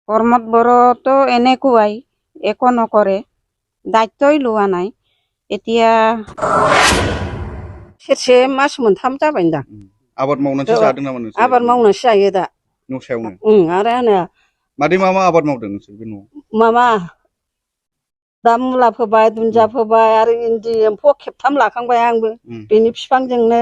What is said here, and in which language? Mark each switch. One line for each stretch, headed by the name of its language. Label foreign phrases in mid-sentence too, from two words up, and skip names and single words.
Assamese: কৰ্মত বৰতো এনেকুৱাই একো নকৰে, দায়িত্বই লোৱা নাই।
Bodo: এতিয়া सेरसे मास मोनथाम जाबायदां। आबाद मावनानैसो जादों नामा नोंसोर? आबाद मावनानैसो जायो दा। न' सायावनो? आरो आंना मादै मा आबाद मावदों नोंसोर बे न'आव? माबा दा मुला फोबाय, दुन्दिया फोबाय, आरो इन्दि एम्फौ खेबथाम लाखांबाय आंबो बेनि बिफांजोंनो।